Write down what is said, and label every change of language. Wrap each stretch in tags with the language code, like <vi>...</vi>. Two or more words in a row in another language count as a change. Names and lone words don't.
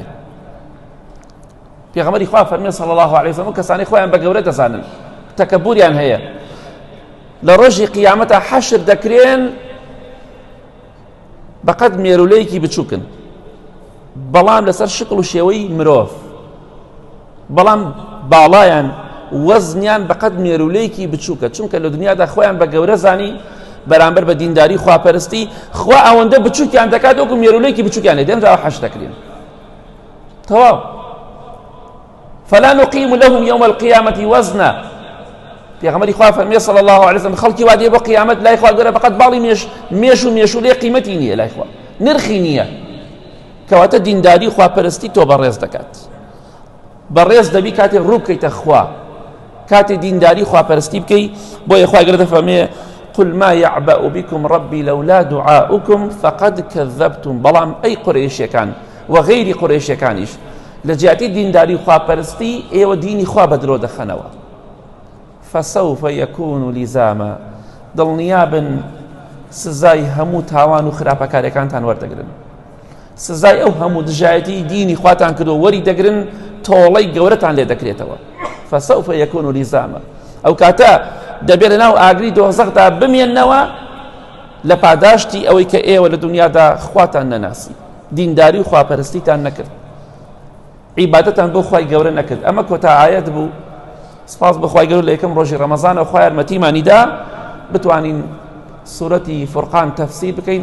<ckb>پێغەمبەری خوا فەرمێ</ckb> <ar>صلی الله عليه وسلم</ar> <ckb>کەسانی خۆیان بە گەورە دەزانن، تەکەبوریان هەیە، لە ڕۆژی قیامەتە حەشر دەکرێن بەقەد مێرولەیەکی بچووکن، بەڵام لەسەر شکل و شێوەی مرۆڤ، بەڵام باڵایان وەزنیان بەقەد مێرولەیەکی بچووکە، چونکە لە دنیادا خۆیان بە گەورە زانی بەرامبەر بە دینداری خواپەرستی، خوا ئەوەندە بچووکیان دەکات وەکو مێرولەیەکی بچووکیان لێ دێنراوە حەشر دەکرێن. تەواو.</ckb> <ar>فلا نقيم لهم يوم القيامة وزنا.</ar> <ckb>پێغەمبەری خوا فەرمێ</ckb> <ar>صلی الله عليه وسلم</ar> <ckb>خەڵکی وا دێ بۆ قیامەت لای خوا گەورە بەقەد باڵی مێش و مێشولێ قیمەتی نییە لای خوا، نرخی نییە. کەواتە دینداری خواپەرستی تۆ بەڕێز دەکات، بەڕێز دەبی کاتێ ڕوو بکەیتە خوا، کاتێ دینداری خواپەرستی بکەی. بۆیە خوای گەورە دەفەرمێ</ckb> <ar>قل ما يعبأ بكم ربي لولا دعاؤكم فقد كذبتم.</ar> <ckb>بەڵام ئەی قورێشیەکان و غەیری قورێشیەکانیش لە جیاتی دینداری خواپەرستی ئێوە دینی خوا بەدرۆ دەخەنەوە.</ckb> <ar>فسوف يكون لزاما.</ar> <ckb>دڵنیابن سزای هەموو تاوان و خراپەکاریەکانتان وەردەگرن، سزای ئەو هەموو دژایەتی دینی خواتان کردو وەری دەگرن، تۆڵەی گەورەتان لێ دەکرێتەوە.</ckb> <ar>فسوف يكون لزاما.</ar> <ckb>ئەو کاتە دەبێت لەناو ئاگری دۆزەخدا بمێننەوە لە پاداشتی ئەوەی کە ئێوە لە دنیادا خواتان نەناسی، دینداری و خواپەرستیتان نەکرد، عیبادەتان بۆ خوای گەورە نەکرد. ئەمە کۆتا ئاەت بوو. سپاس بەخوای گەورە لە یەکەم ڕۆژی ڕەمەزانەوە خوا یارمەتیمانیدا بتوانین سوورەتی فورقان تەفسیر بکەین.</ckb>